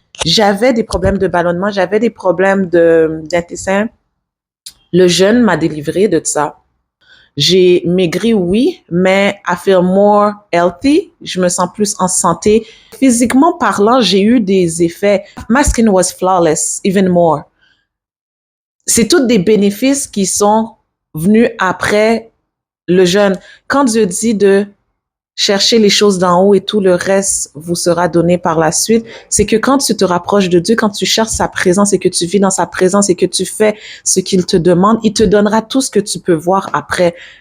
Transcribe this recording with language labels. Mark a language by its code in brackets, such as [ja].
[fr] J'avais des problèmes de ballonnement, j'avais des problèmes d'intestin. Le jeûne m'a délivré de ça. J'ai maigri, oui, mais [en] I feel more healthy. [fr] Je me sens plus en santé. Physiquement parlant, j'ai eu des effets. [en] My skin was flawless, even more. [fr] C'est tous des bénéfices qui sont venus après le jeûne. Quand Dieu dit de chercher les choses d'en haut et tout le reste vous sera donné par la suite, c'est que quand tu te rapproches de Dieu, quand tu cherches sa présence et que tu vis dans sa présence et que tu fais ce qu'il te demande, il te donnera tout ce que tu peux voir après.